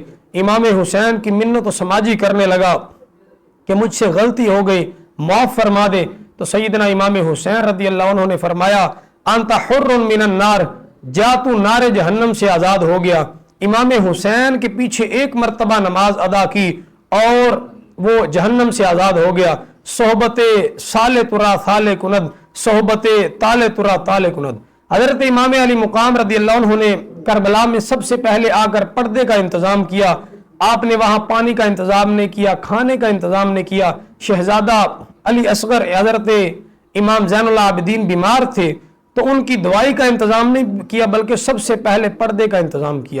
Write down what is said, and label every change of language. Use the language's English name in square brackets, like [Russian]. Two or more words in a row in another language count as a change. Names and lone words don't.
[Urdu] امام حسین کی منت و سماجی کرنے لگا کہ مجھ سے غلطی ہو گئی، معاف فرما دے۔ تو سیدنا امام حسین رضی اللہ عنہ نے فرمایا [Arabic] انت حر من النار، [Urdu] جا تو نار جہنم سے آزاد ہو گیا۔ امام حسین کے پیچھے ایک مرتبہ نماز ادا کی اور وہ جہنم سے آزاد ہو گیا۔ [Persian] صحبت سال ترا سال کند، صحبت تال ترا تال کند۔ [Urdu] حضرت امام علی مقام رضی اللہ عنہ نے کربلا میں سب سے پہلے آ کر پردے کا انتظام کیا۔ آپ نے وہاں پانی کا انتظام نہیں کیا، کھانے کا انتظام نہیں کیا۔ شہزادہ علی اصغر حضرت امام زین العابدین بیمار تھے تو ان کی دوائی کا انتظام نہیں کیا، بلکہ سب سے پہلے پردے کا انتظام کیا۔